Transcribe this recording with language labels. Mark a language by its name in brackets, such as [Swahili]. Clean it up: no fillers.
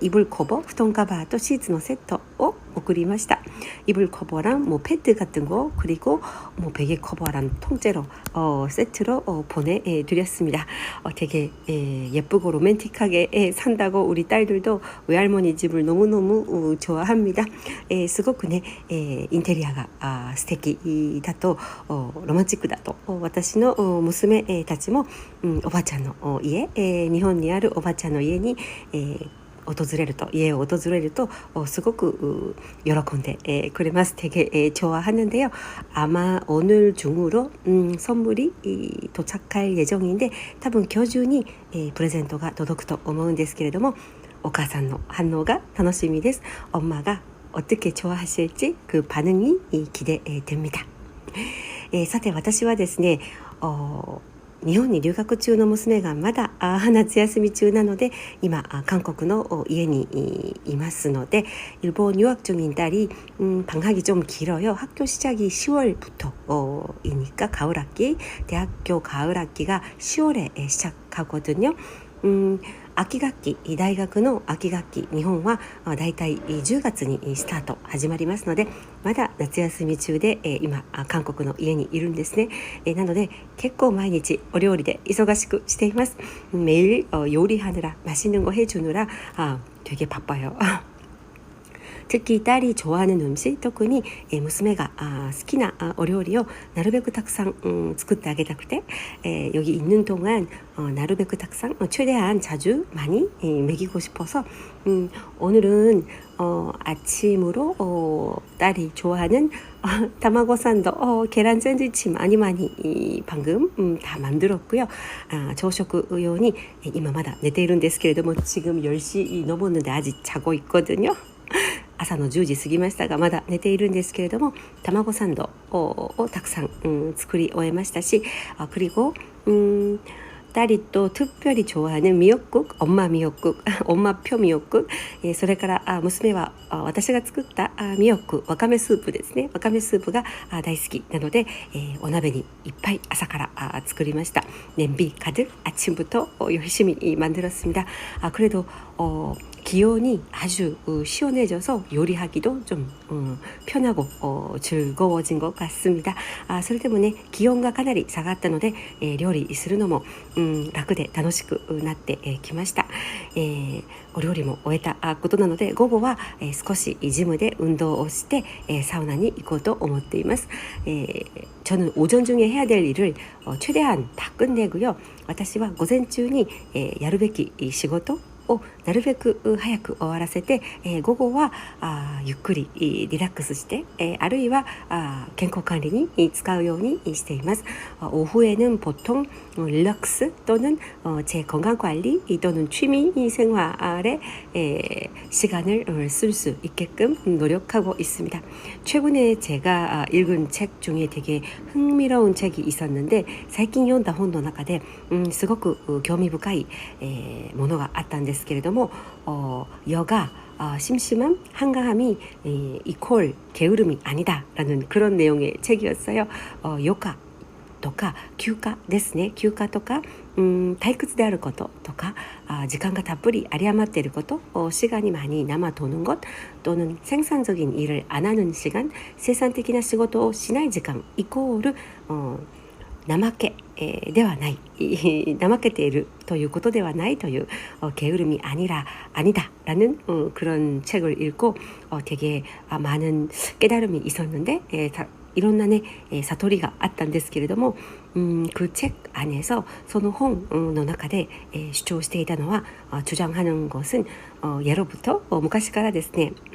[Japanese] イブル커버、布団カバーとシーツのセットを送りました。 [Korean] 이불 커버랑 뭐 패드 같은 거, 그리고 뭐 베개 커버랑 통째로 세트로 보내드렸습니다. 되게 예쁘고 로맨틱하게 산다고 우리 딸들도 외할머니 집을 너무너무 좋아합니다. [Japanese] すごくね、インテリアが素敵だと、ロマンチックだと、私の娘たちも、おばあちゃんの家、日本にあるおばあちゃんの家に、家を訪れるとすごく喜んでくれます。 [Korean] 되게 좋아하는데요. 아마 오늘 중으로 선물이 도착할 예정인데, [Japanese] 多分今日中にプレゼントが届くと思うんですけれども、お母さんの反応が楽しみです。 [Korean] 엄마가 어떻게 좋아하실지 그 반응이 기대됩니다. [Japanese] さて私はですね、日本に留学中の娘がまだ夏休み中なので,今韓国の家にいますので, [Korean] 일본 유학 중인 딸이 방학이 좀 길어요. 학교 시작이 10월부터이니까 가을 학기, 대학교 가을 학기가 10월에 시작하거든요. [Japanese] 秋学期、大学の秋学期、日本はだいたい10月にスタート始まりますので、まだ夏休み中で今韓国の家にいるんですね。なので結構毎日お料理で忙しくしています。 [Korean] 매일 요리하느라 맛있는 거 해주느라 되게 바빠요. 특히 딸이 좋아하는 음식, [Japanese] 特に娘が好きなお料理をなるべくたくさん作ってあげたくて [Korean] 여기 있는 동안 [Japanese] なるべくたくさん [Korean] 최대한 자주 많이 먹이고 싶어서 오늘은 아침으로 딸이 좋아하는 타마고 산도 계란 샌드위치 많이 방금 다 만들었고요. 조식用に [Japanese] 今まだ寝ているんですけれども [Korean] 지금 10시 넘었는데 아직 자고 있거든요. [Japanese] 朝の10時過ぎましたがまだ寝ているんですけれども卵サンドをたくさん作り終えましたし [Korean] 그리고 딸이 또 특별히 좋아하는 미역국, 엄마 미역국, 엄마표 미역국, [Japanese] それから娘は私が作ったミヨック、わかめスープですね。わかめスープが大好きなので、お鍋にいっぱい朝から作りました。 [Korean] 냄비 가득 아침부터 열심히 만들었습니다. 그래도 기온이 아주 시원해져서 요리하기도 좀 편하고 즐거워진 것 같습니다. [Japanese] それでもね、気温がかなり下がったので、料理するのも楽で楽しくなってきました。お料理も終えたことなので午後は少しジムで運動をしてサウナに行こうと思っています。 [Korean] 저는 오전 중에 해야 될 일을 최대한 다 끝내고요. [Japanese] 私は午前中にやるべき仕事をなるべく早く終わらせて、午後はゆっくりリラックスして、あるいは健康管理に使うようにしています。 [Korean] 오후에는 보통 릴렉스 또는 제 건강 관리 또는 취미 생활에 시간을 쓸 수 있게끔 노력하고 있습니다. 최근에 제가 읽은 책 중에 되게 흥미로운 책이 있었는데 [Japanese] 最近読んだ本の中ですごく興味深いものがあったんですけれども [Korean] 여가 심심함, 한가함이 이퀄 게으름이 아니다 라는 그런 내용의 책이었어요. [Japanese] 요가 とか休暇ですね。休暇とか退屈であることとか時間がたっぷり有り余っていること [Korean] 시간이 많이 남아도는 것 또는 생산적인 일을 [Japanese] 안 하는 시간, 생산적인 仕事をしない時間イコール怠けではない怠けているということではないという [Korean] 게으름이 아니다라는 그런 책을 읽고 되게 많은 깨달음이 있었는데 [Japanese] いろんなね悟りがあったんですけれども [Korean] 그 책 안에서 [Japanese] その本の中で主張していたのは [Korean] 주장하는 것은 예로부터 [Japanese] 昔からですね